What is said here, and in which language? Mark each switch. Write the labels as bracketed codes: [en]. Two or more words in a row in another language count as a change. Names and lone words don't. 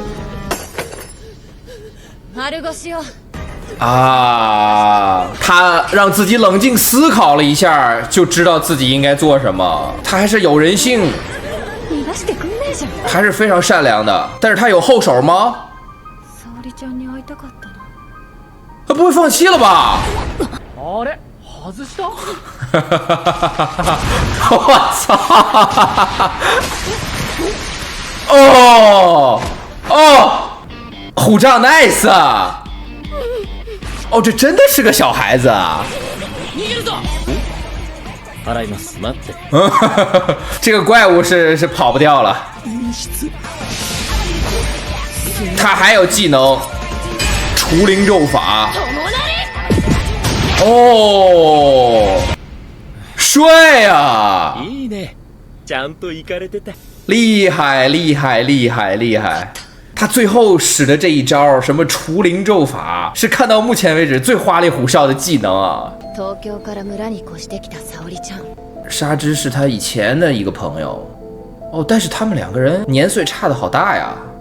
[zh] 啊，他让自己冷静思考了一下，就知道自己应该做什么。他还是有人性，还是非常善良的。但是他有后手吗？他不会放弃了吧？ [ja] あれ外した？ [zh] 我操！哦哦，虎杖 nice 啊！哦，这真的是个小孩子啊！ [ja] 逃げるぞ！払います。待って。 [zh] 这个怪物是跑不掉了。他还有技能，除灵咒法。哦，帅啊！ [ja] いいね。ちゃんと行かれてた。 [zh] 厉害，厉害，厉害，厉害！他最后使的这一招什么除灵咒法，是看到目前为止最花里胡哨的技能啊！纱织是他以前的一个朋友，哦，但是他们两个人年岁差的好大呀。